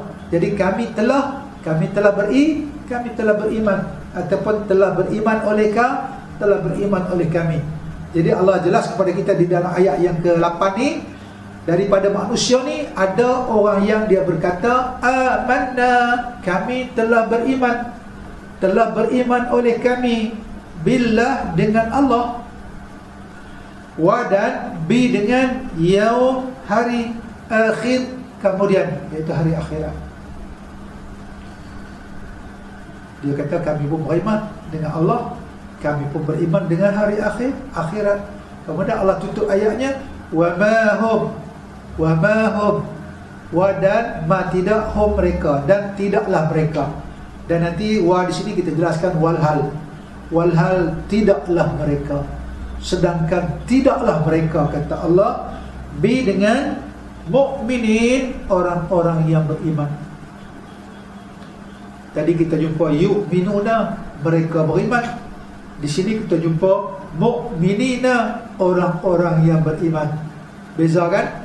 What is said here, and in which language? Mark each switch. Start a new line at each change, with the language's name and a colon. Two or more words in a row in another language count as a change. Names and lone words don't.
Malay: Jadi kami telah beriman ataupun telah beriman oleh kami. Jadi Allah jelas kepada kita di dalam ayat yang ke-8 ni, daripada manusia ni ada orang yang dia berkata amanna, kami telah beriman oleh kami, billah dengan Allah, wa dan bi dengan yaum, hari akhir kemudian, iaitu hari akhirat. Dia kata kami pun beriman dengan Allah, kami pun beriman dengan hari akhirat. Kemudian Allah tutup ayatnya
Arabic: وما هم,
Malay: wa dan ma tidak, hum mereka, dan tidaklah mereka. Dan nanti wa di sini kita jelaskan walhal tidaklah mereka, sedangkan tidaklah mereka, kata Allah, bi dengan mukminin, orang-orang yang beriman. Tadi kita jumpa yu'minuna, mereka beriman. Di sini kita jumpa mukminina, orang-orang yang beriman. Beza kan?